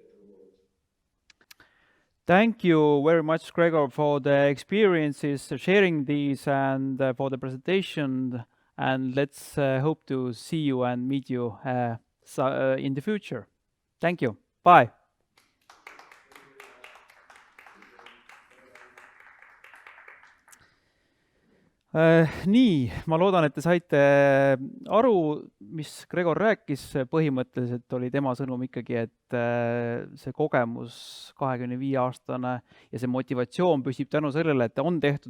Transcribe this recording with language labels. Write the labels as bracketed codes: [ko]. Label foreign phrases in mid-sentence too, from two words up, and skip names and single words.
[en] Thank you very much, Gregor, for the experiences, sharing these, and for the presentation. And let's hope to see you and meet you in the future. Thank you. Bye. [et] Nii, ma loodan, et te saite aru, mis Gregor rääkis. Põhimõtteliselt oli tema sõnum ikkagi, et see kogemus 25-aastane ja see motivatsioon püsib tänu sellele, et on tehtud